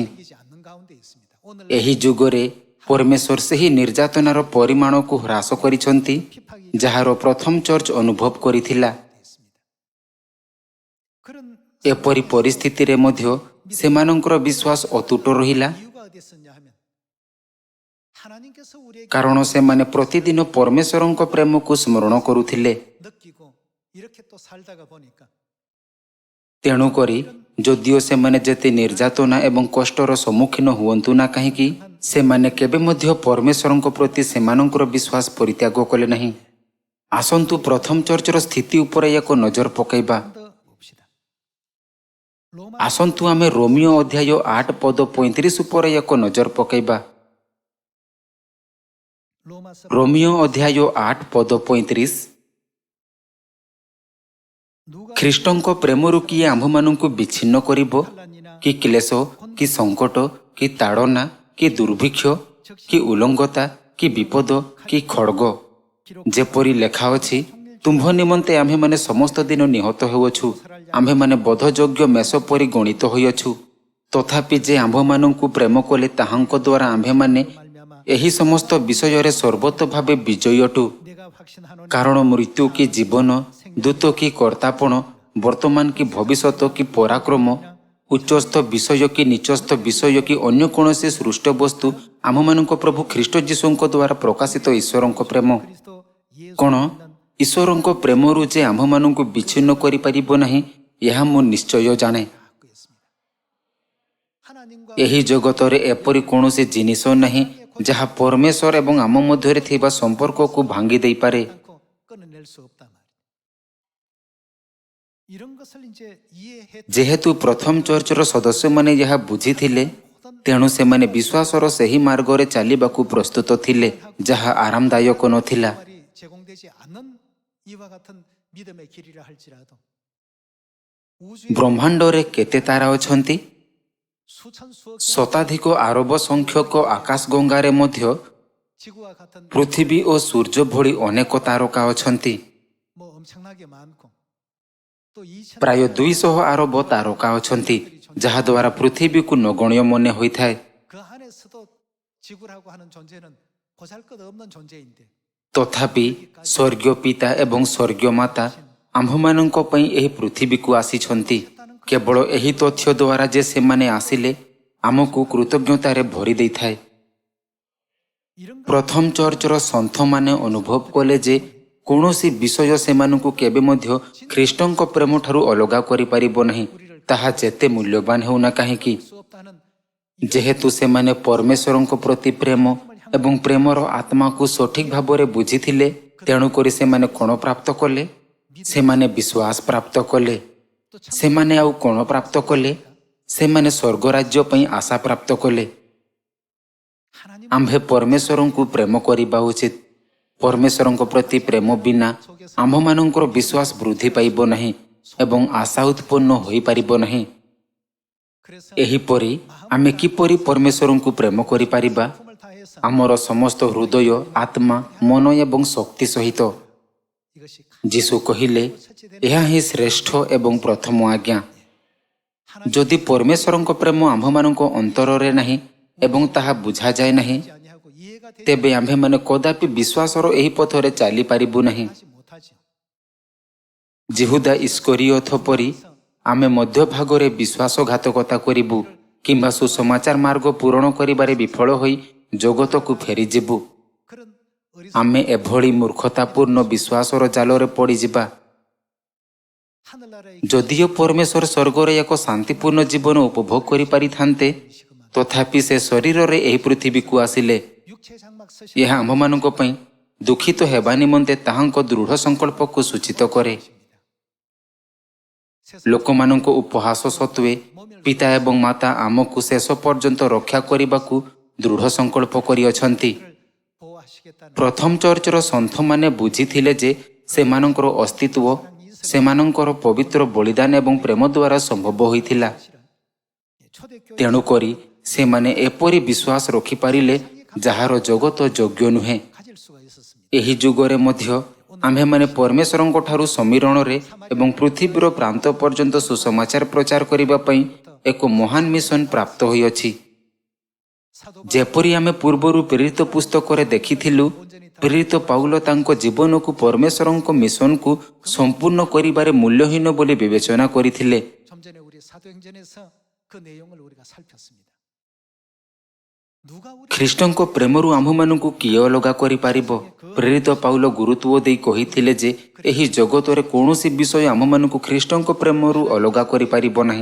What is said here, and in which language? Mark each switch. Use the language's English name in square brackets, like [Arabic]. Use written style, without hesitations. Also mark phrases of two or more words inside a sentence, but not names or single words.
[Odia] ଏହି ଯୁଗରେ ପରମେଶ୍ୱର ସେହି ନିର୍ଯାତନାର ପରିମାଣକୁ ହ୍ରାସ କରିଛନ୍ତି ଯାହାର ପ୍ରଥମ ଚର୍ଚ୍ଚ ଅନୁଭବ କରିଥିଲା। ଏପରି ପରିସ୍ଥିତିରେ ମଧ୍ୟ ସେମାନଙ୍କର ବିଶ୍ୱାସ ଅତୁଟ ରହିଲା। [Korean] 하나님께서 우리에게 [Odia] କାରଣ ସେମାନେ ପ୍ରତିଦିନ ପରମେଶ୍ୱରଙ୍କ ପ୍ରେମକୁ ସ୍ମରଣ କରୁଥିଲେ। [Korean] 느끼고 이렇게 또 살다가 보니까 [Odia] ତେଣୁକରି ଯଦିଓ ସେମାନେ ଯେତେ ନିର୍ଯାତନା ଏବଂ କଷ୍ଟର ସମ୍ମୁଖୀନ ହୁଅନ୍ତୁ ନା କାହିଁକି, ସେମାନେ କେବେ ମଧ୍ୟ ପରମେଶ୍ୱରଙ୍କ ପ୍ରତି ସେମାନଙ୍କର ବିଶ୍ୱାସ ପରିତ୍ୟାଗ କଲେ ନାହିଁ। ଆସନ୍ତୁ ପ୍ରଥମ ଚର୍ଚ୍ଚର ସ୍ଥିତି ଉପରେ ଏକ ନଜର ପକାଇବା। [Korean] 더 봅시다. 로마 [Odia] ଆସନ୍ତୁ ଆମେ ରୋମିଓ ଅଧ୍ୟାୟ 8 ପଦ 35 ଉପରେ ଏକ ନଜର ପକାଇବା। [Korean] 로마서 [Odia] ରୋମିଓ ଅଧ୍ୟାୟ 8 ପଦ 35। [Korean] 누가 [Odia] ଖ୍ରୀଷ୍ଟଙ୍କ ପ୍ରେମରୁ କିଏ ଆମ୍ଭମାନଙ୍କୁ ବିଚ୍ଛିନ୍ନ କରିବ? କି କ୍ଲେଶ, କି ସଙ୍କଟ, କି ତାଡ଼ନା, କି ଦୁର୍ଭିକ୍ଷ, କି ଉଲଙ୍ଗତା, କି ବିପଦ, କି ଖଡ଼୍ଗ? ଯେପରି ଲେଖା ଅଛି, ତୁମ୍ଭ ନିମନ୍ତେ ଆମ୍ଭେମାନେ ସମସ୍ତ ଦିନ ନିହତ ହେଉଅଛୁ, ଆମ୍ଭେମାନେ ବୋଧଯୋଗ୍ୟ ମେଷ ପରି ଗଣିତ ହୋଇଅଛୁ। ତଥାପି ଯେ ଆମ୍ଭମାନଙ୍କୁ ପ୍ରେମ କଲେ ତାହାଙ୍କ ଦ୍ୱାରା ଆମ୍ଭେମାନେ ଏହି ସମସ୍ତ ବିଷୟରେ ସର୍ବତ ଭାବେ ବିଜୟୀ ଅଟୁ। [Korean] 내가 확신하노니 [Odia] କାରଣ ମୃତ୍ୟୁ କି ଜୀବନ, ଦୂତ କି କର୍ତ୍ତାପଣ, ବର୍ତ୍ତମାନ କି ଭବିଷ୍ୟତ କି ପରାକ୍ରମ, ଉଚ୍ଚସ୍ଥ ବିଷୟ କି ନିଚସ୍ଥ ବିଷୟ କି ଅନ୍ୟ କୌଣସି ସୃଷ୍ଟ ବସ୍ତୁ ଆମମାନଙ୍କ ପ୍ରଭୁ ଖ୍ରୀଷ୍ଟ ଯୀଶୁଙ୍କ ଦ୍ୱାରା ପ୍ରକାଶିତ ଈଶ୍ୱରଙ୍କ ପ୍ରେମ [Korean] 그리스도 예수 [Odia] କ'ଣ? ଈଶ୍ୱରଙ୍କ ପ୍ରେମରୁ ଯେ ଆମ୍ଭମାନଙ୍କୁ ବିଚ୍ଛିନ୍ନ କରିପାରିବ ନାହିଁ, ଏହା ମୁଁ ନିଶ୍ଚୟ ଜାଣେ। [Korean] 갖고 있습니다. 하나님과 [Odia] ଏହି ଜଗତରେ ଏପରି କୌଣସି ଜିନିଷ ନାହିଁ ଯାହା ପରମେଶ୍ୱର ଏବଂ ଆମ ମଧ୍ୟରେ ଥିବା ସମ୍ପର୍କକୁ ଭାଙ୍ଗି ଦେଇପାରେ। [Korean] 않고 끊어낼 수 없단 말이에요. 이런 것을 이제 이해해 [Odia] ଯେହେତୁ ପ୍ରଥମ ଚର୍ଚ୍ଚର ସଦସ୍ୟମାନେ ଏହା ବୁଝିଥିଲେ, ତେଣୁ ସେମାନେ ବିଶ୍ୱାସର ସେହି ମାର୍ଗରେ ଚାଲିବାକୁ ପ୍ରସ୍ତୁତ ଥିଲେ, ଯାହା ଆରାମଦାୟକ ନଥିଲା। [Korean] 말이 제공되지 않는 이와 같은 믿음의 길이라 할지라도 우주의 [Odia] ବ୍ରହ୍ମାଣ୍ଡରେ କେତେ ତାରା ଅଛନ୍ତି? [Korean] 수천 수억 [Odia] ଶତାଧିକ ଆରବ ସଂଖ୍ୟକ ଆକାଶଗଙ୍ଗାରେ ମଧ୍ୟ [Korean] 지구와 같은 [Odia] ପୃଥିବୀ ଓ ସୂର୍ଯ୍ୟ ଭଳି ଅନେକ ତାରକା ଅଛନ୍ତି। [Korean] 뭐 엄청나게 많고 또 2천 [Odia] ପ୍ରାୟ 200 ଆରବ ତାରକା ଅଛନ୍ତି, ଯାହାଦ୍ୱାରା ପୃଥିବୀକୁ ନଗଣ୍ୟ ମନେ ହୋଇଥାଏ। [Korean] 그 안에서도 지구라고 하는 존재는 보잘것없는 존재인데 [Odia] ତଥାପି ସ୍ୱର୍ଗୀୟ ପିତା ଏବଂ ସ୍ୱର୍ଗୀୟ ମାତା ଆମ୍ଭମାନଙ୍କ ପାଇଁ ଏହି ପୃଥିବୀକୁ ଆସିଛନ୍ତି। କେବଳ ଏହି ତଥ୍ୟ ଦ୍ୱାରା ଯେ ସେମାନେ ଆସିଲେ ଆମକୁ କୃତଜ୍ଞତାରେ ଭରି ଦେଇଥାଏ। [Korean] 이런 것 [Odia] ପ୍ରଥମ ଚର୍ଚ୍ଚର ସନ୍ଥମାନେ ଅନୁଭବ କଲେ ଯେ କୌଣସି ବିଷୟ ସେମାନଙ୍କୁ କେବେ ମଧ୍ୟ ଖ୍ରୀଷ୍ଟଙ୍କ ପ୍ରେମଠାରୁ ଅଲଗା କରିପାରିବ ନାହିଁ, ତାହା ଯେତେ ମୂଲ୍ୟବାନ ହେଉନା କାହିଁକି। [Korean] 수 없다는 [Odia] ଯେହେତୁ ସେମାନେ ପରମେଶ୍ୱରଙ୍କ ପ୍ରତି ପ୍ରେମ ଏବଂ ପ୍ରେମର ଆତ୍ମାକୁ ସଠିକ ଭାବରେ ବୁଝିଥିଲେ, ତେଣୁକରି ସେମାନେ କ'ଣ ପ୍ରାପ୍ତ କଲେ? ସେମାନେ ବିଶ୍ୱାସ ପ୍ରାପ୍ତ କଲେ। ସେମାନେ ଆଉ କ'ଣ ପ୍ରାପ୍ତ କଲେ? ସେମାନେ ସ୍ୱର୍ଗରାଜ୍ୟ ପାଇଁ ଆଶା ପ୍ରାପ୍ତ କଲେ। [Korean] 하나님 [Odia] ଆମ୍ଭେ ପରମେଶ୍ୱରଙ୍କୁ ପ୍ରେମ କରିବା ଉଚିତ। ପରମେଶ୍ୱରଙ୍କ ପ୍ରତି ପ୍ରେମ ବିନା ଆମ୍ଭମାନଙ୍କର ବିଶ୍ୱାସ ବୃଦ୍ଧି ପାଇବ ନାହିଁ ଏବଂ ଆଶା ଉତ୍ପନ୍ନ ହୋଇପାରିବ ନାହିଁ। [Korean] 그래서 [Odia] ଏହିପରି ଆମେ କିପରି ପରମେଶ୍ୱରଙ୍କୁ ପ୍ରେମ କରିପାରିବା? [Korean] 품을 다해서 [Odia] ଆମର ସମସ୍ତ ହୃଦୟ, ଆତ୍ମା, ମନ ଏବଂ ଶକ୍ତି ସହିତ। [Korean] 이것이 [Odia] ଯୀଶୁ କହିଲେ, ଏହା ହିଁ ଶ୍ରେଷ୍ଠ ଏବଂ ପ୍ରଥମ ଆଜ୍ଞା। [Korean] 하나님 [Odia] ଯଦି ପରମେଶ୍ୱରଙ୍କ ପ୍ରେମ ଆମ୍ଭମାନଙ୍କ ଅନ୍ତରରେ ନାହିଁ ଏବଂ ତାହା ବୁଝାଯାଏ ନାହିଁ, [Korean] 되지 아니하고 이해가 되지 [Odia] ତେବେ ଆମ୍ଭେମାନେ କଦାପି ବିଶ୍ୱାସର ଏହି ପଥରେ ଚାଲିପାରିବୁ ନାହିଁ। [Korean] 하지 못하죠. [Odia] ଜିହୁଦା ଇସ୍କରିୟଥ ପରି ଆମେ ମଧ୍ୟଭାଗରେ ବିଶ୍ୱାସଘାତକତା କରିବୁ କିମ୍ବା ସୁସମାଚାର ମାର୍ଗ ପୂରଣ କରିବାରେ ବିଫଳ ହୋଇ ଜଗତକୁ ଫେରିଯିବୁ। [Korean] 그런 [Odia] ଆମେ ଏଭଳି ମୂର୍ଖତାପୂର୍ଣ୍ଣ ବିଶ୍ୱାସର ଜାଲରେ ପଡ଼ିଯିବା। [Korean] 하늘나라의 [Odia] ଯଦିଓ ପରମେଶ୍ୱର ସ୍ୱର୍ଗରେ ଏକ ଶାନ୍ତିପୂର୍ଣ୍ଣ ଜୀବନ ଉପଭୋଗ କରିପାରିଥାନ୍ତେ, ତଥାପି ସେ ଶରୀରରେ ଏହି ପୃଥିବୀକୁ ଆସିଲେ। [Korean] 육체 장막 서신 [Odia] ଏହା ଆମ୍ଭମାନଙ୍କ ପାଇଁ ଦୁଃଖିତ ହେବା ନିମନ୍ତେ ତାହାଙ୍କ ଦୃଢ଼ ସଂକଳ୍ପକୁ ସୂଚିତ କରେ। ଲୋକମାନଙ୍କ ଉପହାସ ସତ୍ତ୍ୱେ ପିତା ଏବଂ ମାତା ଆମକୁ ଶେଷ ପର୍ଯ୍ୟନ୍ତ ରକ୍ଷା କରିବାକୁ ଦୃଢ଼ ସଂକଳ୍ପ କରିଅଛନ୍ତି। [Korean] 보호하시겠다는 [Odia] ପ୍ରଥମ ଚର୍ଚ୍ଚର ସନ୍ଥମାନେ ବୁଝିଥିଲେ ଯେ ସେମାନଙ୍କର ଅସ୍ତିତ୍ୱ ସେମାନଙ୍କର ପବିତ୍ର ବଳିଦାନ ଏବଂ ପ୍ରେମ ଦ୍ୱାରା ସମ୍ଭବ ହୋଇଥିଲା। [Korean] 초대교회 [Odia] ତେଣୁକରି ସେମାନେ ଏପରି ବିଶ୍ୱାସ ରଖିପାରିଲେ ଯାହାର ଜଗତ ଯୋଗ୍ୟ ନୁହେଁ। [Korean] 가질 수가 있었습니다. [Odia] ଏହି ଯୁଗରେ ମଧ୍ୟ ଆମ୍ଭେମାନେ ପରମେଶ୍ୱରଙ୍କ ଠାରୁ ସମୀରଣରେ ଏବଂ ପୃଥିବୀର ପ୍ରାନ୍ତ ପର୍ଯ୍ୟନ୍ତ ସୁସମାଚାର ପ୍ରଚାର କରିବା ପାଇଁ ଏକ ମହାନ ମିଶନ ପ୍ରାପ୍ତ ହୋଇଅଛି। [Korean] 사도 [Odia] ଯେପରି ଆମେ ପୂର୍ବରୁ ପ୍ରେରିତ ପୁସ୍ତକରେ ଦେଖିଥିଲୁ, ପ୍ରେରିତ ପାଉଲ ତାଙ୍କ ଜୀବନକୁ ପରମେଶ୍ୱରଙ୍କ ମିଶନକୁ ସମ୍ପୂର୍ଣ୍ଣ କରିବାରେ ମୂଲ୍ୟହୀନ ବୋଲି ବିବେଚନା କରିଥିଲେ। [Korean] 좀 전에 우리 사도행전에서 그 내용을 우리가 살폈습니다. 누가 우리 [Odia] ଖ୍ରୀଷ୍ଟଙ୍କ ପ୍ରେମରୁ ଆମ୍ଭମାନଙ୍କୁ କିଏ ଅଲଗା କରିପାରିବ? ପ୍ରେରିତ ପାଉଲ ଗୁରୁତ୍ୱ ଦେଇ କହିଥିଲେ ଯେ ଏହି ଜଗତରେ କୌଣସି ବିଷୟ ଆମ୍ଭମାନଙ୍କୁ ଖ୍ରୀଷ୍ଟଙ୍କ ପ୍ରେମରୁ ଅଲଗା କରିପାରିବ ନାହିଁ।